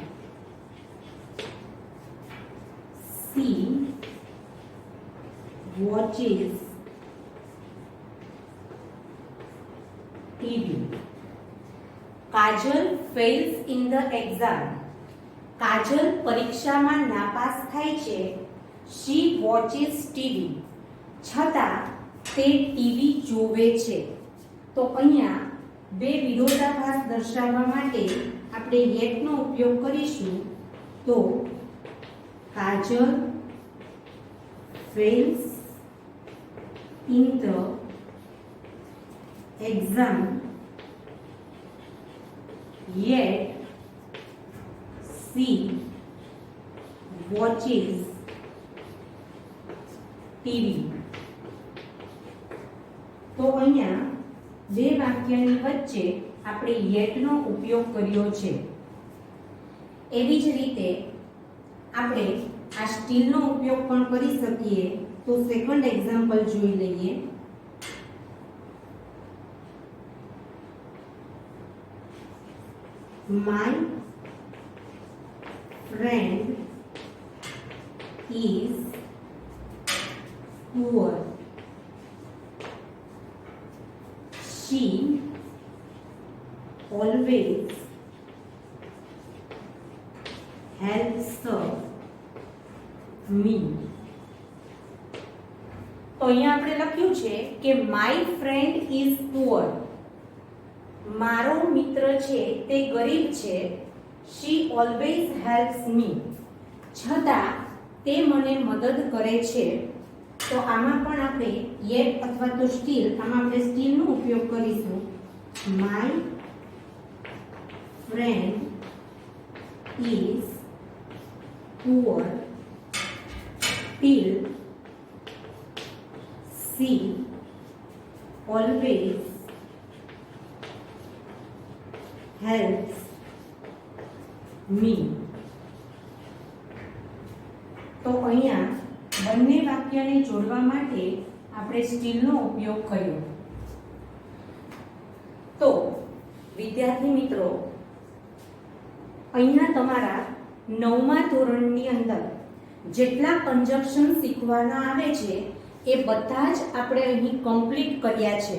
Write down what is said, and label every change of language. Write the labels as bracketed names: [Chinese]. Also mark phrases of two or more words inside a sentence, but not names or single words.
[English] She watches TV. Kajal fails in the exam. [Gujarati] કાજલ પરીક્ષામાં નાપાસ થાય છે. [English] She watches TV. [Gujarati] છતાં તે ટીવી જોવે છે. તો અહીંયા બે વિરોધાભાસ દર્શાવવા માટે આપણે yet નો ઉપયોગ કરીશું. તો કાજલ [English] fails in the exam, yet she watches TV. [Gujarati] તો અહીંયા બે વાક્યની વચ્ચે આપણે yet નો ઉપયોગ કર્યો છે. એવી જ રીતે આપણે આ still નો ઉપયોગ પણ કરી શકીએ. તો [English] second example [Gujarati] જોઈ લઈએ. [English] My friend is poor. She always helps me. [Gujarati] તો અહીંયા આપણે લખ્યું છે કે [English] my friend is poor. [Gujarati] મારો મિત્ર છે તે ગરીબ છે. [English] She always helps me. [Gujarati] છતાં તે મને મદદ કરે છે. તો આમાં પણ આપણે yet અથવા તો still, આમાં આપણે still નો ઉપયોગ કરીશું. [English] My friend is poor till she always helps me. [Gujarati] તો અહીંયા બંને વાક્યને જોડવા માટે આપણે still નો ઉપયોગ કર્યો. તો વિદ્યાર્થી મિત્રો, અહીંયા તમારા 9મા ધોરણની અંદર જેટલા કંજક્શન શીખવાના આવે છે એ બધા જ આપણે અહીં કમ્પ્લીટ કર્યા છે.